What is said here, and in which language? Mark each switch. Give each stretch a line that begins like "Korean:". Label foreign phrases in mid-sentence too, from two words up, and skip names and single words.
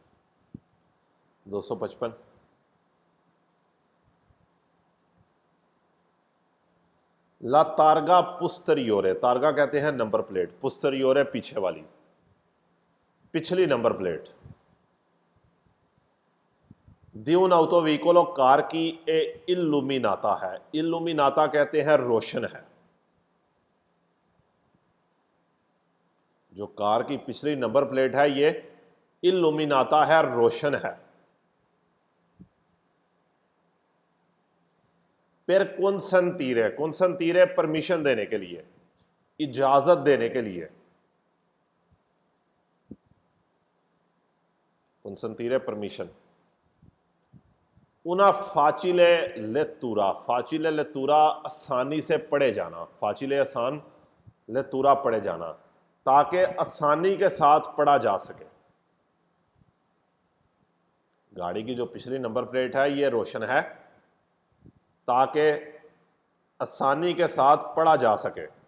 Hindi: 255,
Italian: la targa posteriore,
Hindi: तारगा कहते हैं नंबर प्लेट, पुस्teriore पीछे वाली, पिछली नंबर प्लेट।
Italian: दी un autoveicolo,
Hindi: कार की ए illuminata है, illuminata कहते हैं रोशन है। जो कार की पिछली नंबर प्लेट है ये illuminata है, रोशन है। फिर consentire, consentire परमिशन देने के लिए, इजाजत देने के लिए। consentire परमिशन।
Italian: una facile lettura, facile lettura
Hindi: आसानी से पढ़े जाना, facile आसान, lettura पढ़े जाना, ताकि आसानी के साथ पढ़ा जा सके। गाड़ी की जो पिछली नंबर प्लेट है ये रोशन है ताकि आसानी के साथ पढ़ा जा सके।